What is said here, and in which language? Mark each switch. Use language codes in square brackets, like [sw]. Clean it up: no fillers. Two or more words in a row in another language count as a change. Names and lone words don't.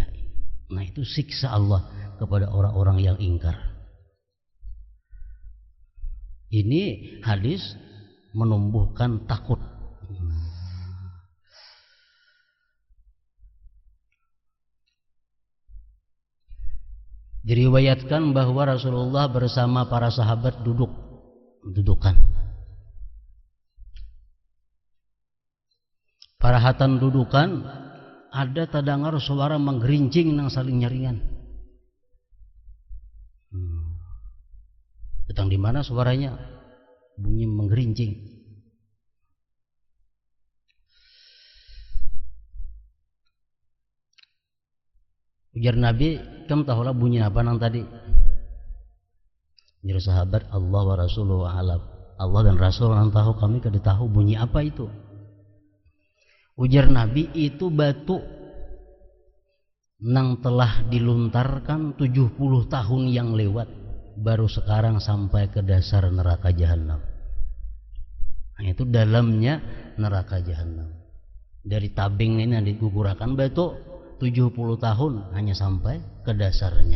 [id] Nah, itu siksa Allah kepada orang-orang yang ingkar. Ini hadis menumbuhkan takut. Diriwayatkan bahwa Rasulullah bersama para sahabat dudukan. [bjn] Parahatan dudukan ada tadangar suara menggerincing nang saling nyaringan. [id] Datang di mana suaranya? Bunyi menggerincing. [bjn] Ujar Nabi, kamu tahulah bunyi apa nang tadi? [id] Jadi sahabat, [ar] الله ورسوله أعلم. [bjn] Allah dan Rasul nang tahu, kami kada tahu bunyi apa itu. [id] Ujar Nabi, itu batu nang telah diluntarkan 70 tahun yang lewat, baru sekarang sampai ke dasar neraka jahanam. Nah, itu dalamnya neraka jahanam. Dari tabing ini yang digugurakan batu 70 tahun hanya sampai ke dasarnya.